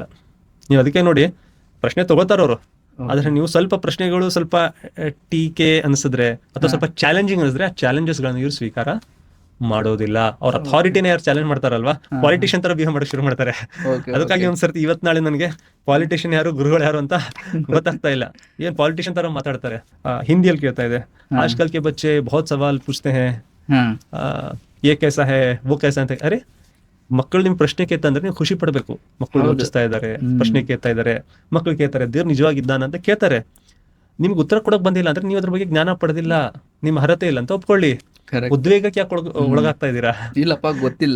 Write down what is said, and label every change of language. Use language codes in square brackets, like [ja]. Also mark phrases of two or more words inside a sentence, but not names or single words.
[kn] ನೀವು ಅದಕ್ಕೆ ನೋಡಿ ಪ್ರಶ್ನೆ ತಗೋತಾರ ಅವರು, ಆದ್ರೆ ನೀವು ಸ್ವಲ್ಪ ಪ್ರಶ್ನೆಗಳು ಸ್ವಲ್ಪ ಟೀಕೆ ಅನ್ಸಿದ್ರೆ ಅಥವಾ ಸ್ವಲ್ಪ ಚಾಲೆಂಜಿಂಗ್ ಅನ್ಸಿದ್ರೆ ಆ ಚಾಲೆಂಜಸ್ಗಳನ್ನ ಇವ್ರು ಸ್ವೀಕಾರ ಮಾಡೋದಿಲ್ಲ. ಅವ್ರ ಅಥಾರಿಟಿನ ಯಾರು ಚಾಲೆಂಜ್ ಮಾಡ್ತಾರಲ್ವಾ, ಪಾಲಿಟಿಷಿಯನ್ ತರ ಬಿಹೇವ್ ಮಾಡಕ್ ಶುರು ಮಾಡ್ತಾರೆ. ಅದಕ್ಕಾಗಿ ಒಂದ್ಸರ್ತಿ ಇವತ್ ನಾಳೆ ನನಗೆ ಪಾಲಿಟಿಷಿಯನ್ ಯಾರು ಗುರುಗಳು ಯಾರು ಅಂತ ಗೊತ್ತಾಗ್ತಾ ಇಲ್ಲ. ಏನ್ ಪಾಲಿಟಿಷಿಯನ್ ತರ ಮಾತಾಡ್ತಾರೆ. ಹಿಂದಿಯಲ್ಲಿ ಕೇಳ್ತಾ ಇದೆ, [hi] आजकल के बच्चे बहुत सवाल पूछते हैं, ये कैसा है वो कैसा ಅಂತ. [kn] ಅರೆ ಮಕ್ಕಳು ನಿಮ್ ಪ್ರಶ್ನೆ ಕೇಳ್ತಂದ್ರೆ ನೀವು ಖುಷಿ ಪಡ್ಬೇಕು. ಮಕ್ಕಳು ಯೋಚಿಸ್ತಾ ಇದಾರೆ, ಪ್ರಶ್ನೆ ಕೇಳ್ತಾ ಇದಾರೆ, ಮಕ್ಕಳು ಕೇಳ್ತಾರೆ ದೇವ್ರು ನಿಜವಾಗಿದ್ದಾನ ಅಂತ ಕೇಳ್ತಾರೆ. ನಿಮ್ಗೆ ಉತ್ತರ ಕೊಡಕ್ ಬಂದಿಲ್ಲ ಅಂದ್ರೆ ನೀವು ಅದ್ರ ಬಗ್ಗೆ ಜ್ಞಾನ ಪಡೆದಿಲ್ಲ, ನಿಮ್ಮ ಅರ್ಹತೆ ಇಲ್ಲ ಅಂತ ಒಪ್ಕೊಳ್ಳಿ. ಉದ್ವೇಗಕ್ಕೆ ಯಾಕೆ ಒಳಗಾಗ್ತಾ ಇದ್ದೀರಾ? ಇಲ್ಲಪ್ಪ ಗೊತ್ತಿಲ್ಲ